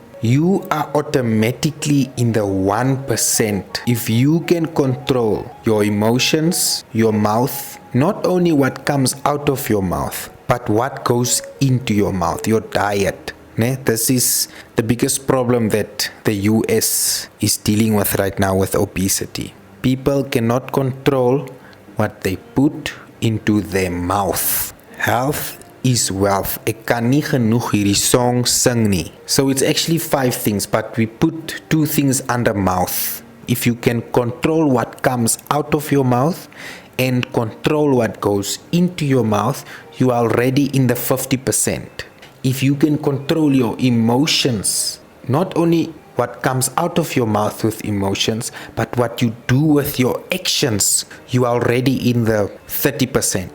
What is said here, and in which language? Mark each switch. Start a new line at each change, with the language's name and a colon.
English: You are automatically in the 1% if you can control your emotions, your mouth, not only what comes out of your mouth, but what goes into your mouth, your diet. This is the biggest problem that the US is dealing with right now with obesity. People cannot control what they put into their mouth. Health is wealth.
Afrikaans: Ek kan nie genoeg hierdie song sing nie.
English: So it's actually 5 things, but we put 2 things under mouth. If you can control what comes out of your mouth and control what goes into your mouth, you are already in the 50%. If you can control your emotions, not only what comes out of your mouth with emotions, but what you do with your actions, you are already in the 30%.